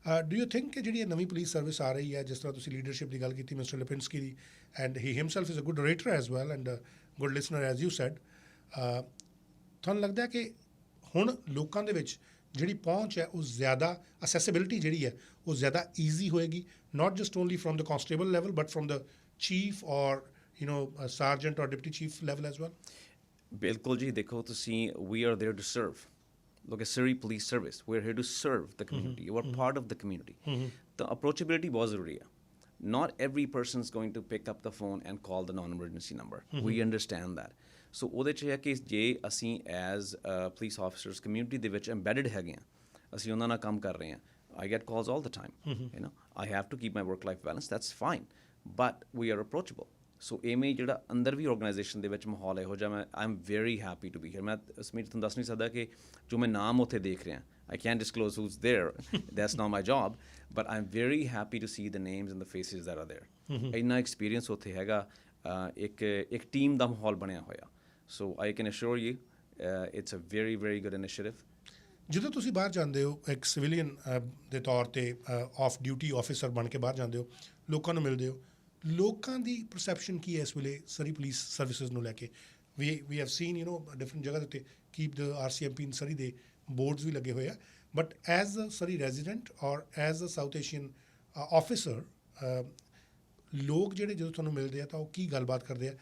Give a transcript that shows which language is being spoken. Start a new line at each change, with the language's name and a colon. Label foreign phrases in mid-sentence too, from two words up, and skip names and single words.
English: Do you think
Punjabi: ਕਿ ਜਿਹੜੀ ਇਹ ਨਵੀਂ
English: police service
Punjabi: ਆ ਰਹੀ ਹੈ, ਜਿਸ ਤਰ੍ਹਾਂ ਤੁਸੀਂ ਲੀਡਰਸ਼ਿਪ ਦੀ ਗੱਲ ਕੀਤੀ ਮਿਸਟਰ ਲਿਪਿੰਸਕੀ ਦੀ,
English: And he himself is a good rater as well and good listener as you said,
Punjabi: ਤੁਹਾਨੂੰ ਲੱਗਦਾ ਹੈ ਕਿ ਹੁਣ ਲੋਕਾਂ ਦੇ ਵਿੱਚ ਜਿਹੜੀ ਪਹੁੰਚ ਹੈ ਉਹ ਜ਼ਿਆਦਾ, ਅਸੈਸਿਬਿਲਿਟੀ ਜਿਹੜੀ ਹੈ ਉਹ ਜ਼ਿਆਦਾ ਈਜ਼ੀ ਹੋਏਗੀ,
English: Not just only from the constable level but from the chief or sergeant or deputy chief level as well?
Punjabi: ਬਿਲਕੁਲ ਜੀ, ਦੇਖੋ ਤੁਸੀਂ,
English: we are there to serve. Look at Surrey Police Service. We're here to serve the community. You are part of the community. The approachability
Punjabi: ਬਹੁਤ ਜ਼ਰੂਰੀ ਆ.
English: Not every person is going to pick up the phone and call the non-emergency number. We understand that. So
Punjabi: ਉਹਦੇ 'ਚ ਇਹ ਹੈ ਕਿ ਜੇ ਅਸੀਂ
English: as police officers
Punjabi: ਕਮਿਊਨਿਟੀ ਦੇ ਵਿੱਚ ਐਮਬੈਡਡ ਹੈਗੇ ਹਾਂ, ਅਸੀਂ ਉਹਨਾਂ ਨਾਲ ਕੰਮ ਕਰ ਰਹੇ ਹਾਂ,
English: I get calls all the time. You know, I have to keep my work-life balance. That's fine. But we are approachable.
Punjabi: ਸੋ ਇਵੇਂ ਜਿਹੜਾ ਅੰਦਰ ਵੀ ਆਰਗੇਨਾਈਜੇਸ਼ਨ ਦੇ ਵਿੱਚ ਮਾਹੌਲ ਇਹੋ ਜਿਹਾ, ਮੈਂ
English: I am very happy to be here.
Punjabi: ਮੈਂ ਸਮੀਰ ਤੁਹਾਨੂੰ ਦੱਸ ਨਹੀਂ ਸਕਦਾ ਕਿ ਜੋ ਮੈਂ ਨਾਮ ਉੱਥੇ ਦੇਖ ਰਿਹਾ,
English: I can't disclose who's there. That's not my job. But I'm very happy to see the names and the faces that are there.
Punjabi: ਇੰਨਾ ਐਕਸਪੀਰੀਅੰਸ ਉੱਥੇ ਹੈਗਾ, ਇੱਕ ਟੀਮ ਦਾ ਮਾਹੌਲ ਬਣਿਆ ਹੋਇਆ.
English: So I can assure you it's a very, very good initiative.
Punjabi: ਜਦੋਂ ਤੁਸੀਂ ਬਾਹਰ ਜਾਂਦੇ ਹੋ ਇੱਕ ਸਿਵੀਲੀਅਨ ਦੇ ਤੌਰ 'ਤੇ,
English: off duty officer
Punjabi: ਬਣ ਕੇ ਬਾਹਰ ਜਾਂਦੇ ਹੋ, ਲੋਕਾਂ ਨੂੰ ਮਿਲਦੇ ਹੋ, ਲੋਕਾਂ ਦੀ ਪਰਸੈਪਸ਼ਨ ਕੀ ਹੈ ਇਸ ਵੇਲੇ ਸਰੀ ਪੁਲਿਸ ਸਰਵਿਸਿਜ਼ ਨੂੰ ਲੈ ਕੇ?
English: We have seen different
Punjabi: ਜਗ੍ਹਾ ਦੇ ਉੱਤੇ
English: Keep the RCMP in Surrey
Punjabi: ਦੇ ਬੋਰਡਸ ਵੀ ਲੱਗੇ ਹੋਏ ਆ,
English: But as a Surrey resident or as a South Asian officer,
Punjabi: ਲੋਕ ਜਿਹੜੇ ਜਦੋਂ ਤੁਹਾਨੂੰ ਮਿਲਦੇ ਆ ਤਾਂ ਉਹ ਕੀ ਗੱਲਬਾਤ ਕਰਦੇ ਆ?